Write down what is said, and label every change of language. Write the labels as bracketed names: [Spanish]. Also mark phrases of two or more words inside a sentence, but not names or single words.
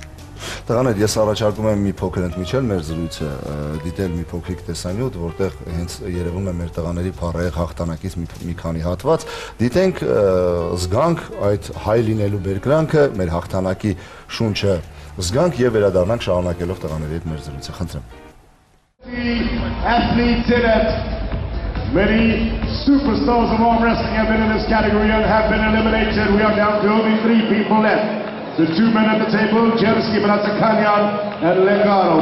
[Armenian] Տղաներ, ես առաջարկում եմ մի փոքր ընդմիջել մեր զրույցը, դիտել մի փոքրիկ տեսանյութ, որտեղ հենց երևում է մեր տղաների փառահեղ հաղթանակից մի քանի հատված։ Դիտենք, զգանք այդ հայ լինելու բերկրանքը, մեր հաղթանակի շունչը զգանք եւ վերադառնանք շարունակելով տղաների հետ մեր զրույցը։ Խնդրեմ։ [English] Athletes in it. Many superstars of arm wrestling have been in this category and have been eliminated. We are down to only 3 people left. The 2 men at the table, Jersey Bratsakanyan and Legaro.